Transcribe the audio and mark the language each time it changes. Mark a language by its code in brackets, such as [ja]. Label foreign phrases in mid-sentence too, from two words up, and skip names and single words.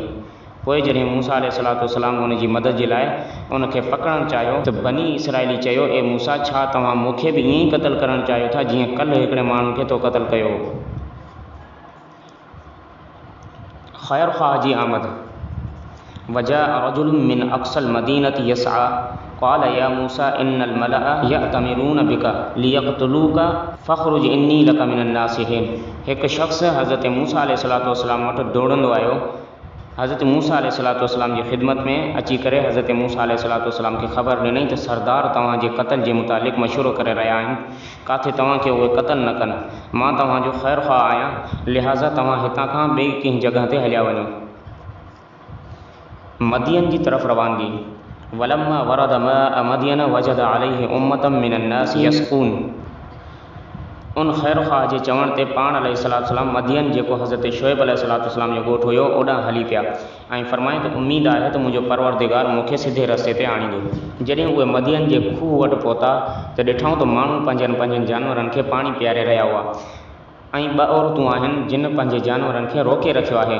[sd] पोइ जॾहिं मूसा अलैहिस्सलाम उन जी मदद जे लाइ उनखे पकड़णु चाहियो त बनी इसराइली चयो, ए मूसा, छा तव्हां मूंखे बि ईअं ई क़त्ल करणु चाहियो था जीअं कल्ह हिकिड़े माण्हू खे तो क़त्ल कयो। ख़ैर ख़्वाह जी आमद। [ar] وجاء رجل من أقصى المدينة يسعى قال يا موسى إن الملأ يأتمرون بك ليقتلوك فاخرج إني لك من الناصحين. [sd] हिकु शख़्स हज़रत मूसा अलैहिस्सलाम वटि दौड़ंदो आयो। हज़रत मूसा अलैहिस्सलाम जी ख़िदमत में अची करे हज़रत मूसा अलैहिस्सलाम खे ख़बर ॾिनई त सरदार तव्हांजे क़त्ल जे मुतालिक़ मशवरो करे रहिया आहिनि, किथे तव्हांखे उहे क़त्ल न कनि। मां तव्हांजो ख़ैर ख़्वाह आहियां, लिहाज़ा तव्हां हितां खां ॿिए कंहिं जॻह ते हलिया वञो। मदियन जी तरफ़ रवानगी। [ar] ولما ورد ماء مدين وجد عليه أمة من الناس يسقون. [sd] उन ख़ैर ख़्वाह जे चवण ते पाण अलैहिस्सलाम मदियन, जेको हज़रत शुएब अलैहिस्सलाम जो ॻोठु हुयो, ओॾां हली पिया ऐं फरमाए त उमीद आहे त मुंहिंजो परवरदिगार मूंखे सिधे रस्ते ते आणींदो। जॾहिं उहे मदियन जे खूह वटि पहुता त ॾिठऊं त माण्हू पंहिंजनि जानवरनि खे पाणी पीआरे रहिया हुआ ऐं ॿ औरतूं आहिनि जिन पंहिंजे जानवरनि खे रोके रखियो आहे।